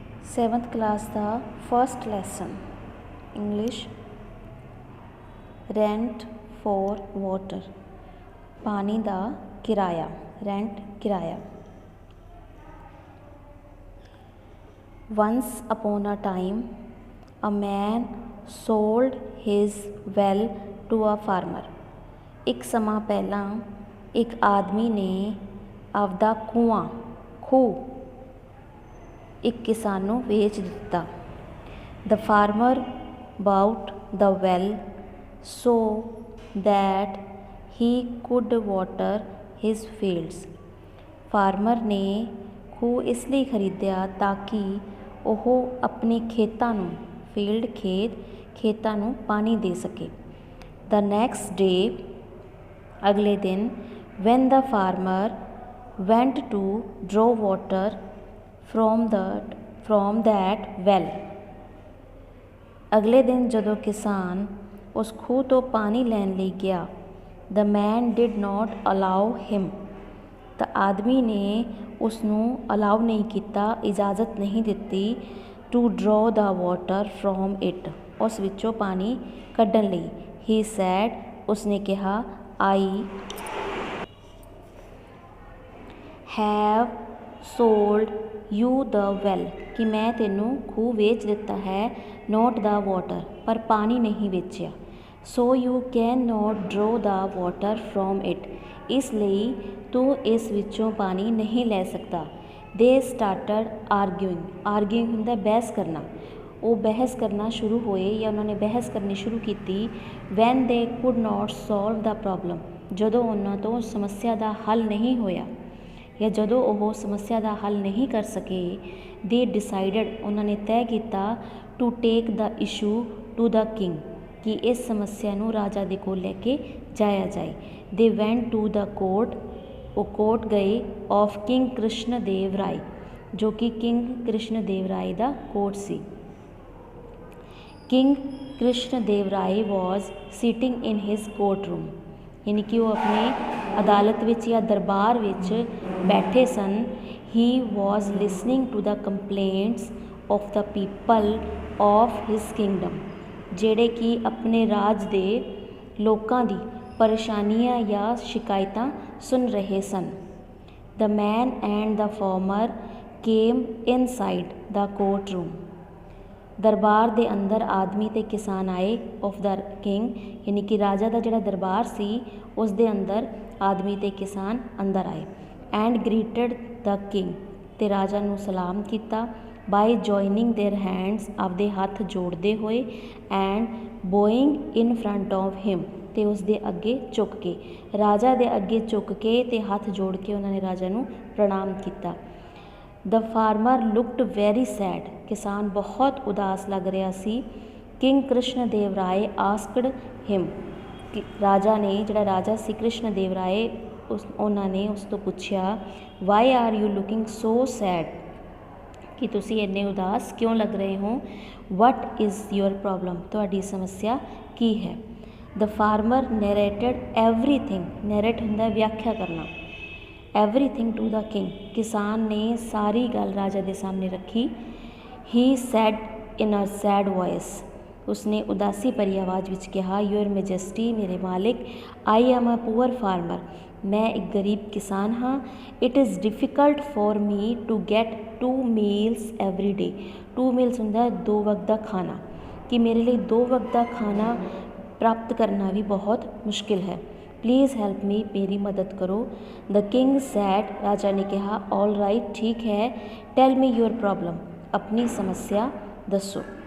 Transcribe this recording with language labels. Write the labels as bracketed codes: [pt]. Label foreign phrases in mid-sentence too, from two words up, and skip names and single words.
[en] 7th class ਦਾ first lesson English rent for water [pa] ਪਾਣੀ ਦਾ ਕਿਰਾਇਆ [en] rent किराया। Once upon a time a man sold his well to a farmer। [pa] ਇੱਕ ਸਮਾਂ ਪਹਿਲਾਂ ਇੱਕ ਆਦਮੀ ਨੇ ਆਪਦਾ ਖੂਹ ਇੱਕ ਕਿਸਾਨ ਨੂੰ ਵੇਚ ਦਿੱਤਾ। [en] The farmer bought the well so that he could water his fields। [pa] ਫਾਰਮਰ ਨੇ ਖੂਹ ਇਸ ਲਈ ਖਰੀਦਿਆ ਤਾਂ ਕਿ ਉਹ ਆਪਣੇ ਖੇਤਾਂ ਨੂੰ ਖੇਤਾਂ ਨੂੰ ਪਾਣੀ ਦੇ ਸਕੇ। [en] The next day [pa] ਅਗਲੇ ਦਿਨ [en] when the farmer went to draw water from that well [pa] ਅਗਲੇ ਦਿਨ ਜਦੋਂ ਕਿਸਾਨ ਉਸ ਖੂਹ ਤੋਂ ਪਾਣੀ ਲੈਣ ਲਈ ਗਿਆ [en] the man did not allow him [pa] ਤਾਂ ਆਦਮੀ ਨੇ ਉਸ ਨੂੰ ਅਲਾਉ ਨਹੀਂ ਕੀਤਾ, ਇਜਾਜ਼ਤ ਨਹੀਂ ਦਿੱਤੀ [en] to draw the water from it [pa] ਉਸ ਵਿੱਚੋਂ ਪਾਣੀ ਕੱਢਣ ਲਈ। [en] he said [pa] ਉਸਨੇ ਕਿਹਾ [en] I have sold you the well [pa] ਕਿ ਮੈਂ ਤੈਨੂੰ ਖੂਹ ਵੇਚ ਦਿੱਤਾ ਹੈ [en] not the water [pa] ਪਰ ਪਾਣੀ ਨਹੀਂ ਵੇਚਿਆ। [en] so you can not draw the water from it [pa] ਇਸ ਲਈ ਤੂੰ ਇਸ ਵਿੱਚੋਂ ਪਾਣੀ ਨਹੀਂ ਲੈ ਸਕਦਾ। [en] they started arguing [pa] ਹੁੰਦਾ ਬਹਿਸ ਕਰਨਾ। ਉਹ ਬਹਿਸ ਕਰਨਾ ਸ਼ੁਰੂ ਹੋਏ ਜਾਂ ਉਹਨਾਂ ਨੇ ਬਹਿਸ ਕਰਨੀ ਸ਼ੁਰੂ ਕੀਤੀ [en] when they could not solve the problem [pa] ਜਦੋਂ ਉਹਨਾਂ ਤੋਂ ਸਮੱਸਿਆ ਦਾ ਹੱਲ ਨਹੀਂ ਹੋਇਆ ਜਾਂ ਜਦੋਂ ਉਹ ਸਮੱਸਿਆ ਦਾ ਹੱਲ ਨਹੀਂ ਕਰ ਸਕੇ। [en] they decided [pa] ਉਹਨਾਂ ਨੇ ਤੈਅ ਕੀਤਾ [en] to take the issue to the king [pa] ਕਿ ਇਸ ਸਮੱਸਿਆ ਨੂੰ ਰਾਜਾ ਦੇ ਕੋਲ ਲੈ ਕੇ ਜਾਇਆ ਜਾਏ। [en] they went to the court [pa] ਉਹ ਕੋਰਟ ਗਏ [en] of king [pa] ਕ੍ਰਿਸ਼ਨ ਦੇਵ ਰਾਏ ਜੋ ਕਿ ਕਿੰਗ ਕ੍ਰਿਸ਼ਨ ਦੇਵ ਰਾਏ ਦਾ ਕੋਰਟ ਸੀ। king ਕ੍ਰਿਸ਼ਨ ਦੇਵ ਰਾਏ [en] was sitting in his courtroom [pa] ਯਾਨੀ ਕਿ ਉਹ ਆਪਣੇ ਅਦਾਲਤ ਵਿੱਚ ਜਾਂ ਦਰਬਾਰ ਵਿੱਚ ਬੈਠੇ ਸਨ। [en] he was listening to the complaints of the people of his kingdom [pa] ਜਿਹੜੇ ਕਿ ਆਪਣੇ ਰਾਜ ਦੇ ਲੋਕਾਂ ਦੀ ਪਰੇਸ਼ਾਨੀਆਂ ਜਾਂ ਸ਼ਿਕਾਇਤਾਂ ਸੁਣ ਰਹੇ ਸਨ। [en] the man and the farmer came inside the courtroom [pa] ਦਰਬਾਰ ਦੇ ਅੰਦਰ ਆਦਮੀ ਅਤੇ ਕਿਸਾਨ ਆਏ [en] of the king [pa] ਯਾਨੀ ਕਿ ਰਾਜਾ ਦਾ ਜਿਹੜਾ ਦਰਬਾਰ ਸੀ ਉਸ ਦੇ ਅੰਦਰ ਆਦਮੀ ਅਤੇ ਕਿਸਾਨ ਅੰਦਰ ਆਏ। [en] and greeted the king [pa] ਅਤੇ ਰਾਜਾ ਨੂੰ ਸਲਾਮ ਕੀਤਾ [en] by joining their hands [pa] ਆਪਦੇ ਹੱਥ ਜੋੜਦੇ ਹੋਏ [en] and bowing in front of him [pa] ਅਤੇ ਉਸ ਦੇ ਅੱਗੇ ਝੁੱਕ ਕੇ ਰਾਜਾ ਦੇ ਅੱਗੇ ਝੁੱਕ ਕੇ ਅਤੇ ਹੱਥ ਜੋੜ ਕੇ ਉਹਨਾਂ ਨੇ ਰਾਜਾ ਨੂੰ ਪ੍ਰਣਾਮ ਕੀਤਾ। [en] the farmer looked very sad [pa] ਕਿਸਾਨ ਬਹੁਤ ਉਦਾਸ ਲੱਗ ਰਿਹਾ ਸੀ। ਕਿੰਗ ਕ੍ਰਿਸ਼ਨ ਦੇਵ ਰਾਏ [en] asked him [pa] ਰਾਜਾ ਨੇ ਜਿਹੜਾ ਰਾਜਾ ਸੀ ਕ੍ਰਿਸ਼ਨ ਦੇਵ ਰਾਏ ਉਹਨਾਂ ਨੇ ਉਸ ਤੋਂ ਪੁੱਛਿਆ [en] why are you looking so sad [pa] ਕਿ ਤੁਸੀਂ ਇੰਨੇ ਉਦਾਸ ਕਿਉਂ ਲੱਗ ਰਹੇ ਹੋ। [en] what is your problem [pa] ਤੁਹਾਡੀ ਸਮੱਸਿਆ ਕੀ ਹੈ। [en] the farmer narrated everything narrate [pa] ਹੁੰਦਾ ਵਿਆਖਿਆ ਕਰਨਾ [en] everything to the king [pa] ਕਿਸਾਨ ਨੇ ਸਾਰੀ ਗੱਲ ਰਾਜਾ ਦੇ ਸਾਹਮਣੇ ਰੱਖੀ। [en] he said in a sad voice [pa] ਉਸਨੇ ਉਦਾਸੀ ਭਰੀ ਆਵਾਜ਼ ਵਿੱਚ ਕਿਹਾ [en] your majesty [pa] ਮੇਰੇ ਮਾਲਿਕ [en] I am a poor farmer [pa] ਮੈਂ ਇੱਕ ਗਰੀਬ ਕਿਸਾਨ ਹਾਂ। [en] it is difficult for me to get 2 meals every day 2 meals [pa] ਹੁੰਦਾ 2 ਵਕਤ ਦਾ ਖਾਣਾ ਕਿ ਮੇਰੇ ਲਈ 2 ਵਕਤ ਦਾ ਖਾਣਾ ਪ੍ਰਾਪਤ ਕਰਨਾ ਵੀ ਬਹੁਤ ਮੁਸ਼ਕਿਲ ਹੈ। [en] please help me [pa] ਮੇਰੀ ਮਦਦ ਕਰੋ। [en] the king said [pa] ਰਾਜਾ ਨੇ ਕਿਹਾ [en] all right [pa] ਠੀਕ ਹੈ [en] tell me your problem [pa] ਆਪਣੀ ਸਮੱਸਿਆ ਦੱਸੋ।